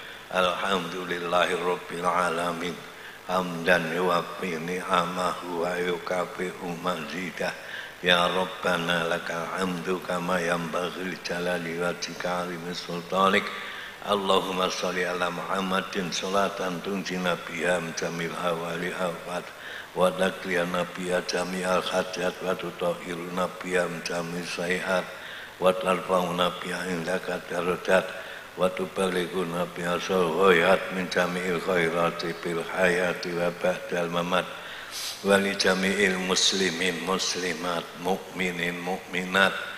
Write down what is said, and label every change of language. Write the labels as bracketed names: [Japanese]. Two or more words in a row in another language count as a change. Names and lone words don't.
[Arabic] الحمد لله رب العالمين حمدا يوافي نعمه ويكافئ مزيده. يا ربنا لك الحمد كما ينبغي لجلال وجهك وعظيم سلطانك. اللهم صل على محمد صلاة تنجينا بها من جميع الأهوال الآفات وتقضي لنا بها جميع الحاجات وتطهرنا بها من جميع السيئات وترفعنا بها عندك الدرجات وتبلغنا بها الغايات من جميع الخيرات في الحياة وبعد الممات ولجميع المسلمين المسلمات المؤمنين المؤمنات